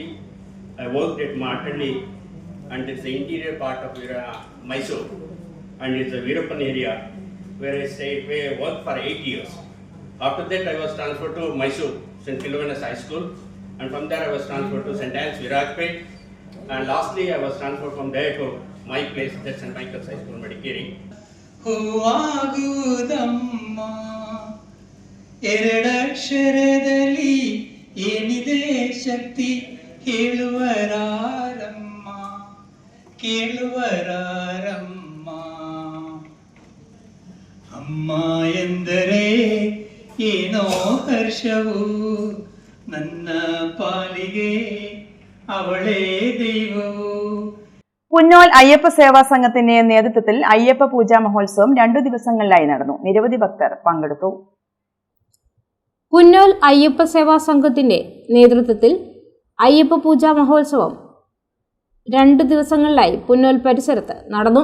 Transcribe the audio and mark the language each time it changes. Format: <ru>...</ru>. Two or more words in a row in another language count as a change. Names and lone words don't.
<en>I worked at Martandi, and it's the interior part of Mysore, and it's the Veerappan area where I worked for 8 years. After that, I was transferred to Mysore St. Philomena's High School, and from there I was transferred to St. Anne's Virajpet, and lastly I was transferred from there to my place, that's St. Michael's High School, Madikeri.</en> <kn>ಹೂವಾಗುವುದಮ್ಮ ಎರಡಕ್ಷರದಲ್ಲಿ ಏನಿದೆ ಶಕ್ತಿ ಹೇಳುವರಾರಮ್ಮ ಕೇಳುವರಾರಮ್ಮ ಅಮ್ಮ ಎಂದರೆ ಏನೋ ಹರ್ಷವು ನನ್ನ ಪಾಲಿಗೆ ಅವಳೇ ದೈವವು.</kn> <ml>പുന്നോൽ അയ്യപ്പ സേവാ സംഘത്തിന്റെ നേതൃത്വത്തിൽ അയ്യപ്പ പൂജാ മഹോത്സവം 2 ദിവസങ്ങളിലായി നടന്നു. നിരവധി ഭക്തർ പങ്കെടുത്തു. പുന്നോൽ അയ്യപ്പ സേവാ സംഘത്തിന്റെ നേതൃത്വത്തിൽ അയ്യപ്പ പൂജാ മഹോത്സവം 2 ദിവസങ്ങളിലായി പുന്നോൽ പരിസരത്ത് നടന്നു.</ml>